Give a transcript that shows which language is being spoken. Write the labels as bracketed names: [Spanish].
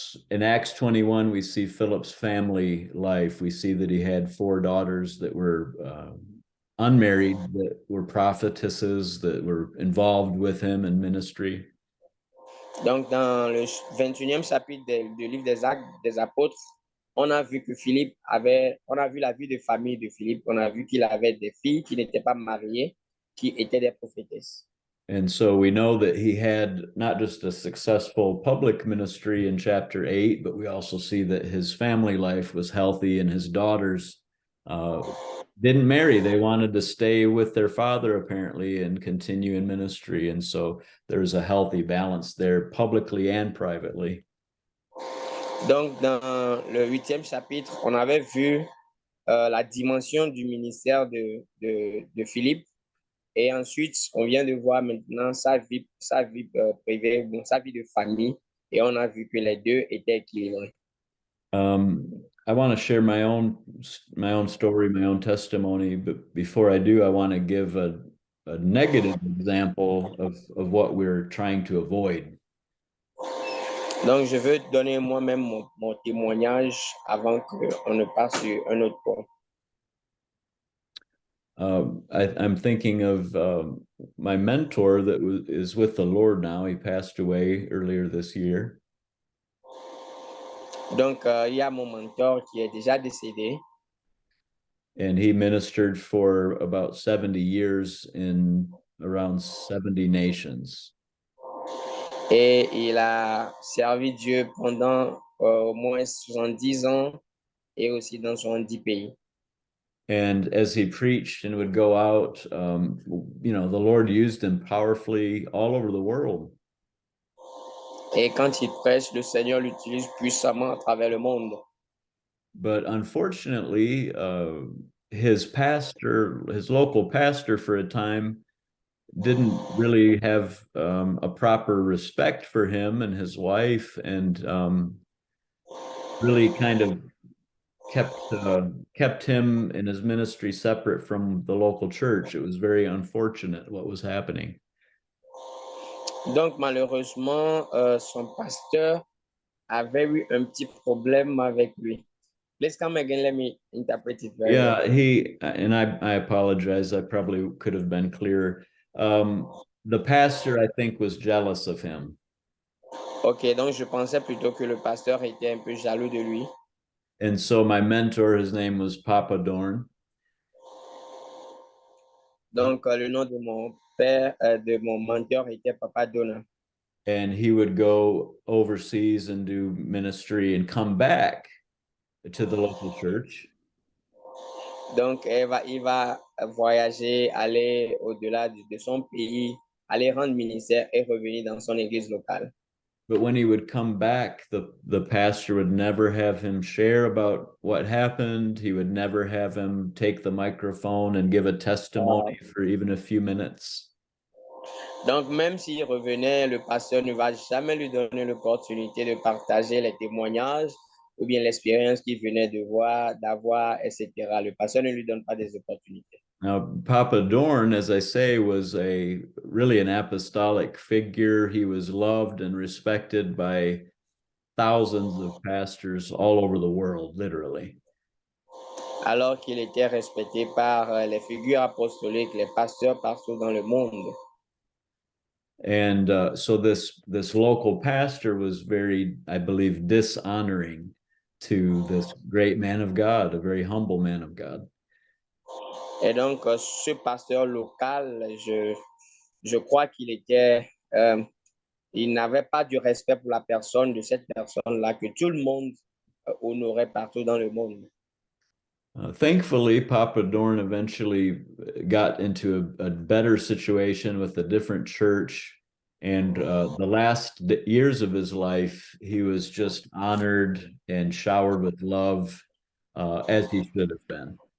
[English] In Acts 21, we see Philip's family life. We see that he had 4 daughters that were unmarried, that were prophetesses, that were involved with him in ministry. [French] Donc, dans le 21e chapitre du livre des Actes des Apôtres, on a vu on a vu la vie de famille de Philippe, on a vu qu'il avait des filles qui n'étaient pas mariées, qui étaient des prophétesses. [English] And so we know that he had not just a successful public ministry in chapter 8, but we also see that his family life was healthy and his daughters didn't marry. They wanted to stay with their father apparently and continue in ministry. And so there's a healthy balance there publicly and privately. [French] Donc, dans le 8e chapitre, on avait vu la dimension du ministère de Philippe. Et ensuite, on vient de voir maintenant sa vie privée, sa vie de famille. Et on a vu que les deux étaient équilibrés. [English] I want to share my own story, my own testimony. But before I do, I want to give a negative example of what we're trying to avoid. [French] Donc, je veux donner moi-même mon témoignage avant qu'on ne passe sur un autre point. [English] I'm thinking of my mentor that is with the Lord now. He passed away earlier this year. [French] Donc, il y a mon mentor qui est déjà décédé. [English] And he ministered for about 70 years in around 70 nations. [French] Et il a servi Dieu pendant au moins 70 ans et aussi dans 70 pays. [English] And as he preached and would go out, the Lord used him powerfully all over the world. [French] Et quand il prêche, le Seigneur l'utilise puissamment à travers le monde. [English] But unfortunately, his local pastor for a time, didn't really have a proper respect for him and his wife, and really kind of kept him and his ministry separate from the local church. It was very unfortunate what was happening. [French] Donc, malheureusement, son pasteur avait eu un petit problème avec lui. [English] Please come again, let me interpret it very well. Yeah, he and I apologize. I probably could have been clearer. The pastor, I think, was jealous of him. [French] Ok, donc je pensais plutôt que le pasteur était un peu jaloux de lui. [English] And so my mentor, his name was Papa Dorn. [French] Donc, le nom de mon père, de mon mentor était Papa Donna. [English] And he would go overseas and do ministry and come back to the local church. [French] Donc, il va voyager, aller au-delà de son pays, aller rendre ministère et revenir dans son église locale. [English] But when he would come back, the pastor would never have him share about what happened. He would never have him take the microphone and give a testimony for even a few minutes. [French] Donc, même s'il revenait, le pasteur ne va jamais lui donner l'opportunité de partager les témoignages ou bien l'expérience qu'il venait de voir, d'avoir, etc. Le pasteur ne lui donne pas des opportunités. [English] Now, Papa Dorn, as I say, was a really an apostolic figure. He was loved and respected by thousands of pastors all over the world, literally. [French] Alors qu'il était respecté par les figures apostoliques, les pasteurs partout dans le monde. [English] And so this local pastor was very, I believe, dishonoring to this great man of God, a very humble man of God. [French] Et donc, ce pasteur local, je crois qu'il était, il n'avait pas du respect pour la personne de cette personne-là que tout le monde honorait partout dans le monde. [English] Thankfully, Papa Dorn eventually got into a better situation with a different church. And the last years of his life, he was just honored and showered with love, as he should have been.